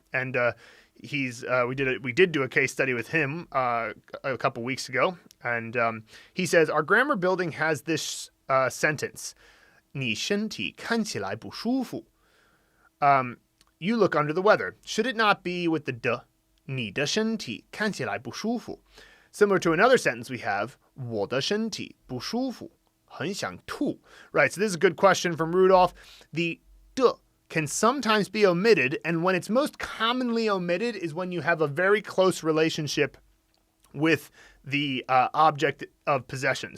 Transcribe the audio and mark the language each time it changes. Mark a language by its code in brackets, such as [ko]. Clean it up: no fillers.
[en] And we did do a case study with him a couple weeks ago. And he says, our grammar building has this sentence. [zh] 你身体看起来不舒服. [en] You look under the weather. Should it not be with the 的? [zh] 你的身体看起来不舒服. [en] Similar to another sentence we have, [zh] 我的身体不舒服，很想吐. [en] Right, so this is a good question from Rudolph. The 的 can sometimes be omitted, and when it's most commonly omitted is when you have a very close relationship with the object of possession.